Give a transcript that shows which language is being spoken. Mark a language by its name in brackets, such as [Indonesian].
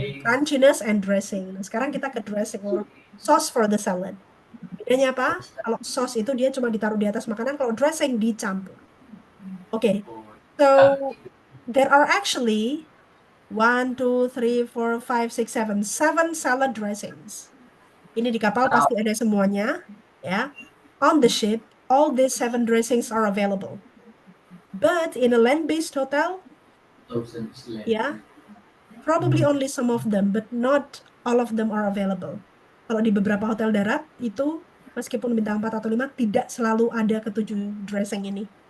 [Indonesian] crunchiness, and dressing. Nah, sekarang kita ke dressing [English] or sauce for the salad. [Indonesian] Bedanya apa? Kalau sauce itu dia cuma ditaruh di atas makanan, kalau dressing dicampur. [English] Oke, so there are actually 1, 2, 3, 4, 5, 6, 7, 7 salad dressings. [Indonesian] Ini di kapal pasti ada semuanya, ya. [English] On the ship, all these 7 dressings are available. But in a land-based hotel, ya, probably only some of them, but not all of them are available. [Indonesian] Kalau di beberapa hotel darat itu, meskipun bintang 4 atau 5, tidak selalu ada ke-7 dressing ini.